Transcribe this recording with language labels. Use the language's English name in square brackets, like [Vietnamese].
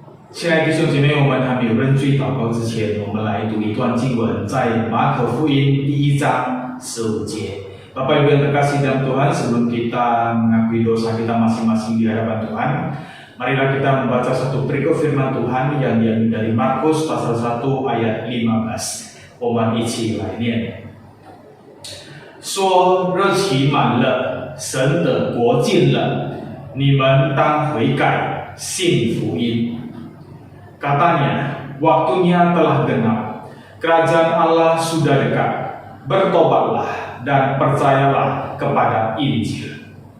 [Chinese] 亲爱的弟兄姐妹，我们还没有认罪祷告之前，我们来读一段经文，在马可福音第1章15节。 [Indonesian] Bapak Ibu yang terkasih dalam Tuhan, sebelum kita mengakui dosa kita masing-masing di hadapan Tuhan, marilah kita membaca satu perikop firman Tuhan yang diambil dari Markus pasal 1 ayat 15。 [Chinese] 我们一起来念。说日期满了，神的国近了，你们当悔改，信福音。 [Indonesian] Katanya, waktunya telah genap, kerajaan Allah sudah dekat, bertobatlah dan percayalah kepada Injil。